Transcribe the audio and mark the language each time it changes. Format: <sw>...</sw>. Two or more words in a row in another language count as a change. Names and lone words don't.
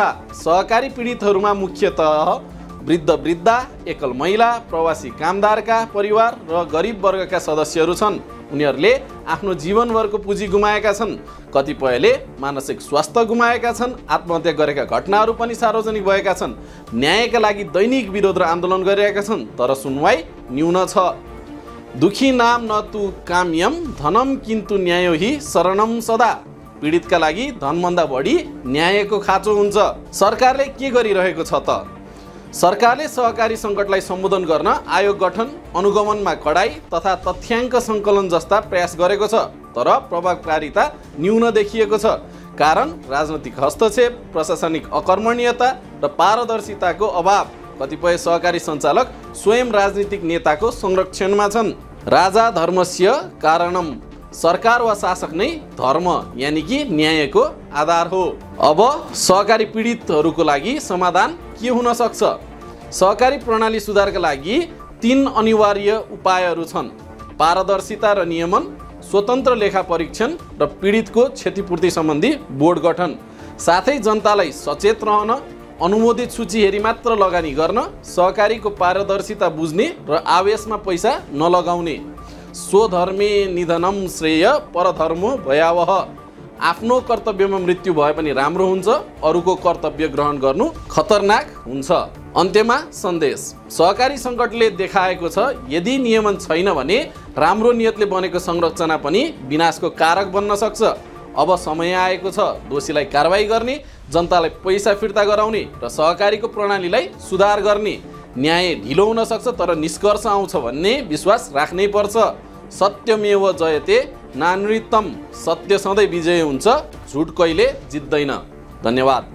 <ne>सहकारी पीडितहरूमा मुख्यतः वृद्ध, एकल महिला, प्रवासी कामदारका परिवार र गरिब वर्गका सदस्यहरू छन्। उनीहरूले आफ्नो जीवनभरको पुँजी गुमाएका छन्। कतिपयले मानसिक स्वास्थ्य गुमाएका छन्। आत्महत्या गरेका घटनाहरू पनि सार्वजनिक भएका छन्। न्यायका लागि दैनिक विरोध र आन्दोलन गरिरहेका छन्। तर सुनवाई न्यून छ।</ne> <sa>दुखी नाम न तु काम्यम धनम किन्तु न्यायो हि शरणम सदा।</sa> <ne>पीडितका लागि धनभन्दा बढी न्यायको खाँचो हुन्छ। सरकारले के गरिरहेको छ त? सरकारले सहकारी सङ्कटलाई सम्बोधन गर्न आयोग गठन, अनुगमनमा कडाई तथा तथ्याङ्क सङ्कलन जस्ता प्रयास गरेको छ। तर प्रभावकारिता न्यून देखिएको छ। कारण राजनैतिक हस्तक्षेप, प्रशासनिक अकर्मण्यता र पारदर्शिताको अभाव। कतिपय सहकारी सञ्चालक स्वयं राजनीतिक नेताको संरक्षणमा छन्।</ne> <sa>राजा धर्मस्य कारणम।</sa> <ne>सरकार वा शासक नै धर्म</ne> <hi>यानि कि</hi> <ne>न्यायको आधार हो। अब सहकारी पीडितहरूको लागि समाधान के हुन सक्छ? सहकारी प्रणाली सुधारका लागि 3 अनिवार्य उपायहरू छन्। पारदर्शिता र नियमन, स्वतन्त्र लेखा परीक्षण र पीडितको क्षतिपूर्ति सम्बन्धी बोर्ड गठन। साथै जनतालाई सचेत रहन, अनुमोदित सूची हेरी मात्र लगानी गर्न, सहकारीको पारदर्शिता बुझ्ने र आवेशमा पैसा नलगाउने।</ne> <sa>स्वधर्मे निधनम श्रेय परधर्मो भयावह।</sa> <ne>आफ्नो कर्तव्यमा मृत्यु भए पनि राम्रो हुन्छ, अरूको कर्तव्य ग्रहण गर्नु खतरनाक हुन्छ। अन्त्यमा सन्देश। सहकारी सङ्कटले देखाएको छ यदि नियमन छैन भने राम्रो नियतले बनेको संरचना पनि विनाशको कारक बन्न सक्छ। अब समय आएको छ दोषीलाई कारवाही गर्ने, जनतालाई पैसा फिर्ता गराउने र सहकारीको प्रणालीलाई सुधार गर्ने। न्याय ढिलो हुन सक्छ तर निष्कर्ष आउँछ भन्ने विश्वास राख्नै पर्छ।</ne> <sa>सत्यमेव जयते नानृतम।</sa> <ne>सत्य सधैँ विजय हुन्छ, झुट कहिले जित्दैन। धन्यवाद।</ne>